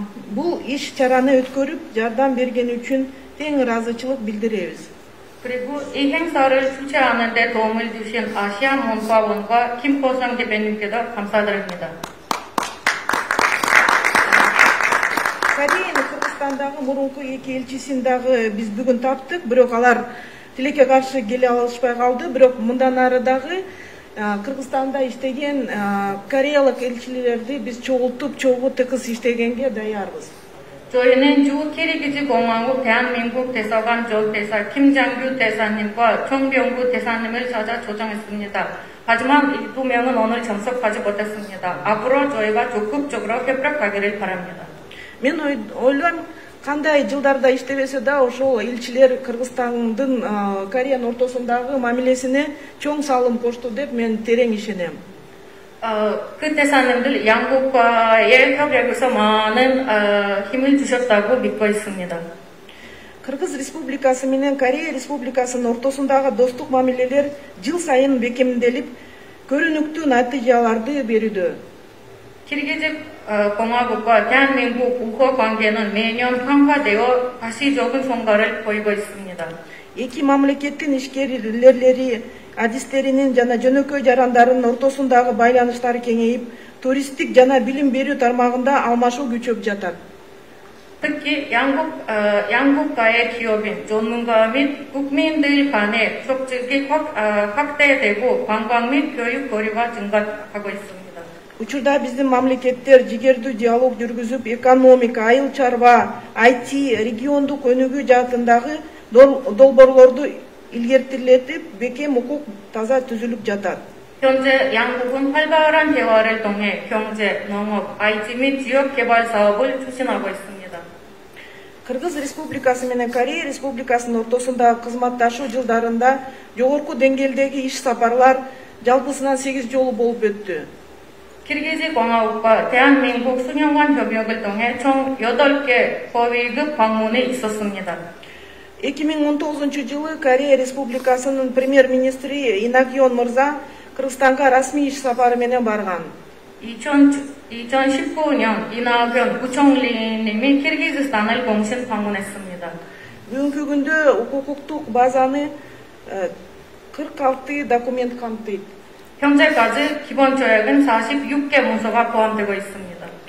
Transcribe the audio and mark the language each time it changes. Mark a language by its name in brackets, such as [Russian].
[Kyrgyz] Бул иш чараны өткөрүп, жардам бергени үчүн тең ыраазычылык билдиребиз. [Korean] 그리고 이 행사를 주최하는 데 도움을 주신 아시아 문화원과 김호성 대표님께도 감사드립니다. [Kyrgyz] Кореянын Кыргызстандагы мурунку эки элчисин дагы биз бүгүн таптык, бирок алар тилекке каршы келе алышпай калды. Бирок мындан ары дагы Кыргызстанда иштеген кореялык элчилерди биз чогуу тыгыз иштегенге даярбыз. [Korean] 저희는 주 키르기즈공화국 대한민국 대사관 조대사 김장규 대사님과 정병구 대사님을 찾아 초청했습니다. 하지만 이 두 명은 오늘 참석하지 못했습니다. 앞으로 저희가 적극적으로 협력하기를 바랍니다. [Kyrgyz] Мен ойлойм, кандай жылдарда иштебесе да ошол элчилер Кыргызстандын Кореянын ортосундагы мамилесине чоң салым кошту деп мен терең ишенем. [Korean] 그 대사님들 양국과의 협력에서 많은 힘을 주셨다고 믿고 있습니다. [Kyrgyz] Кыргыз Республикасы менен Корея Республикасынын ортосундагы достук мамилелер жыл сайын бекемделип, көрүнүктүү натыйжаларды берүүдө. [Korean] 키르기즈 공화국과 대한민국 우호 관계는 매년 강화되어 가시적인 성과를 보이고 있습니다. [Kyrgyz] Эки мамлекеттин ишкерлери адистеринин жана жөнөкөй жарандарынын ортосундагы байланыштары кеңейип, туристтик жана билим берүү тармагында алмашуу күчөп жатат. [Korean] 특히 양국과의 기업인, 전문가 및 국민들 간의 접촉이 확대되고 관광 및 교육 거리가 증가하고 있습니다. [Kyrgyz] Учурда биздин мамлекеттер жигердүү диалог жүргүзүп, экономика, айыл чарба, IT, региондук өнүгүү жаатындагы долбоорлорду илгертилетип, бекем укук таза түзүлүп жатат. [Korean] 현재 양국은 활발한 대화를 통해 경제, 농업, IT 및 지역 개발 사업을 추진하고 있습니다. [Kyrgyz] Кыргыз Республикасы менен Корея Республикасынын ортосундагы кызматташуу жылдарында жогорку деңгээлдеги иш сапарлар жалпысынан 8 жолу болуп өттү. [Korean] 키르기즈 공화국과 대한민국 수년간 협력을 통해 총 8개 고위급 방문이 있었습니다. [Kyrgyz] 2019 Корея Республикасынын премьер-министри Инагьон мырза Кыргызстанга расмий иш сапары менен барган. [Korean] 2019년 이낙연 부총리님이 키르기즈스탄을 공식 방문했습니다. [Kyrgyz] Бүгүнкү күндө укуктук базаны 46 документ камтыйт. [Korean] 현재까지 기본 조약은 46개 문서가 포함되고 있습니다.